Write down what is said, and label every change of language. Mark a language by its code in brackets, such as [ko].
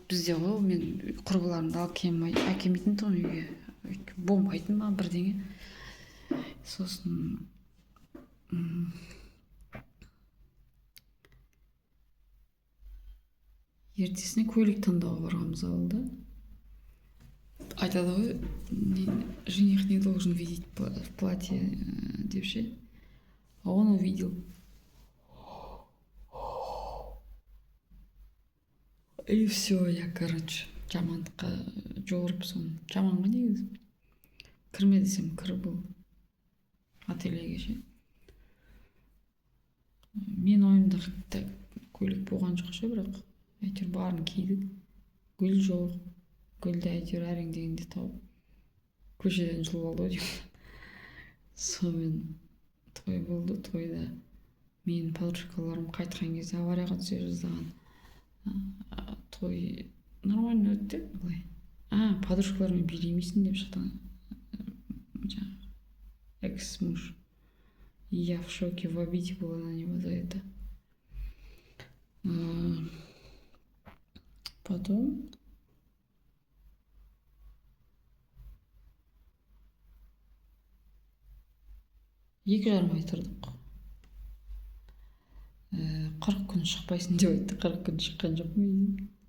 [kk] Бізде ғой, мен құрбыларымды әкелмейтін тұғым үйге. Болмайтын маған бірдеңе. Сосын ертесіне көйлек таңдауға барғанбыз ауылда. Айтады ғой, [ru] жених не должен видеть в платье [kk] деп ше. [ru] А он увидел. И все, я, короче, [kk] жамандыққа жорып соны. Жаманға негізі. Кірме десем кір бұл. Ательеге ше. Мен ойымда көйлек болған жоқ ше, бірақ әйтеуір барын кидік. Гүл жоқ. Гүлді әйтеуір әрең дегенде тауып. Көшеден жұлып алды ғой деймін. Сонымен той болды. Тойда менің подружкаларым қайтқан кезде аварияға түсе жаздаған. Той нормально өтті. Былай. Подружкалармен билемейсің деп шықты. [ru] Экс-муж. И я в шоке, в обиде была на него за это. Потом [kk] екі жарым ай тұрдық. 40 күн шықпайсың деп айтты. 40 күн шыққан жоқ ма үйден?